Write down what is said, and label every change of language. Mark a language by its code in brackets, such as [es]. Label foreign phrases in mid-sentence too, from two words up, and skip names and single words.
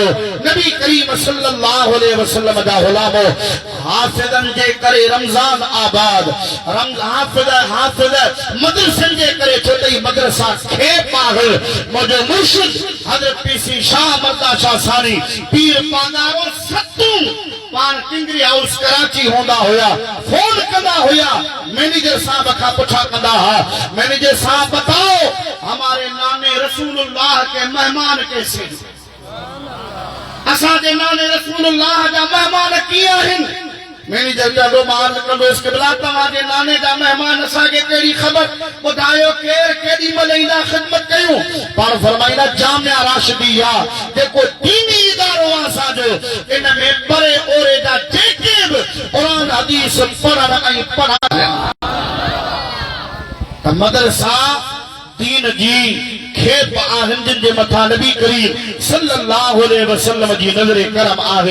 [sd] नबी करीम [ar] صلى الله عليه وسلم [sd] जा ग़ुलामो हाफ़िज़नि जे करे रमज़ान आबाद, हाफ़िज़ मदरसनि जे करे छो त मदरसा खे पागल मुंहिंजो मुर्शिद हज़रत पीसी शाह मर्दा शाह सानी पीर पागारो सतूं पान किंगरी हाउस कराची होंदा हुया, फोन कंदा हुया, मैनेजर साहब का पूछा कंदा हा, [ur] مینیجر صاحب بتاؤ ہمارے نانے رسول اللہ کے مہمان کیسے? [sd] असांजे नाने रसूलुल्लाह जा मेहमान कीअं आहिनि? मैनेजर चयो मां कंदो इस्क़बिला तव्हांजे नाने जा मेहमान असांखे कहिड़ी ख़बर ॿुधायो, केरु केॾी महिल ईंदा ख़िदमत कयूं? पाण फरमाईंदा जामिया राशिदिया जेको दीनी इदारो आहे असांजो, इन में परे ओरे जा जेके बि क़ुरान हदीस हदीस पढ़ण ऐं पढ़ाइण त मदरसा दीन जी खेप आहिनि जिन जे मथां नबी करीम [ar] صلى الله عليه وسلم [sd] जी नज़र करम आहे।